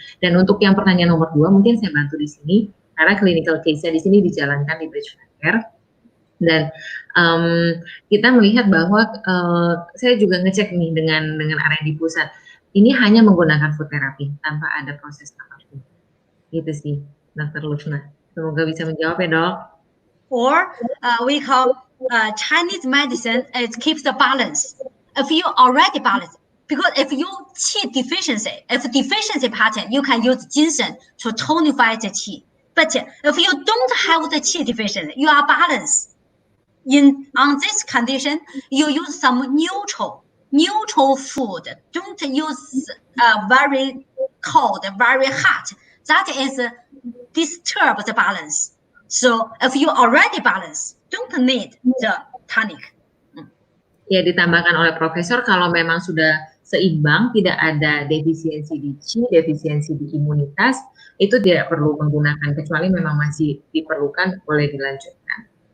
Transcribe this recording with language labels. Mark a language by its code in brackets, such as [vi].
[id] Dan untuk yang pertanyaan nomor 2, mungkin saya bantu di sini karena clinical case-nya di sini dijalankan di Bridgeport Care. Dan kita melihat bahwa saya juga ngecek nih dengan R&D pusat, ini hanya menggunakan food therapy tanpa ada proses apapun. Gitu sih, Dr. Lufna. Semoga bisa menjawab ya, Dok. [en] Or we call Chinese medicine, it keeps the balance. If you already balance, because if you qi deficiency, if deficiency pattern, you can use ginseng to tonify the qi. But if you don't have the qi deficiency, you are balanced. On this condition, you use some neutral food. Don't use very cold, very hot. That is disturb the balance. So if you already balance, don't need the tonic. [id] Ya, ditambahkan oleh Profesor, kalau memang sudah seimbang, tidak ada defisiensi di qi, defisiensi di imunitas, itu tidak perlu menggunakan, kecuali memang masih diperlukan, boleh dilanjutkan.